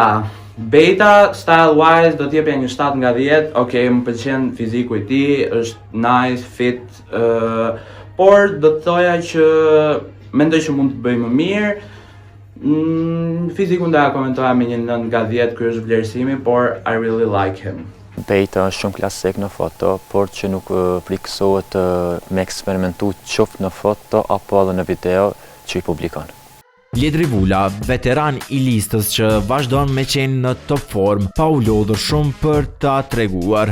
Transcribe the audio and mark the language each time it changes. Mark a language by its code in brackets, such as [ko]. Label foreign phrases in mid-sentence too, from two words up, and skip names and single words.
[sq] Bejta, style-wise, do t'jepja një 7 nga 10. Okej, më pëlqen fiziku i tij, është [en] nice, fit, [sq] por do të thoja që mendoj që mund të bëj më mirë. Fizikun da komentoja me një 9 nga 10, ky është vlerësimi, por [en] I really like him. [sq] Bejta është shumë klasik në foto, por që nuk frikësohet me eksperimentu qoftë në foto apo edhe në video që i publikon. Ledri Vula, veteran i listës që vazhdon me qenë në [en] top form, [sq] pa u lodhur shumë për ta treguar.